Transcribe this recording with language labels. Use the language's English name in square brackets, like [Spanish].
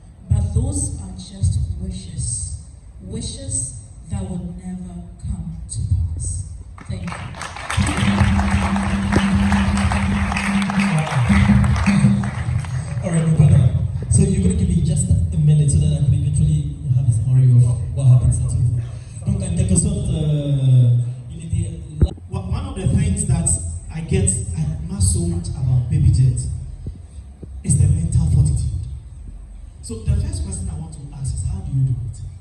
[English] But those are just wishes. Wishes that will never come to pass. Thank you. All right, my brother. So you're going to give me just a minute so that I can eventually have a summary of what happens at you. [French] Donc, en quelque sorte, il était là. [English] One of the things that I admire so much about Baby Jet is the mental fortitude. So the first question I want to ask is, how do you do it?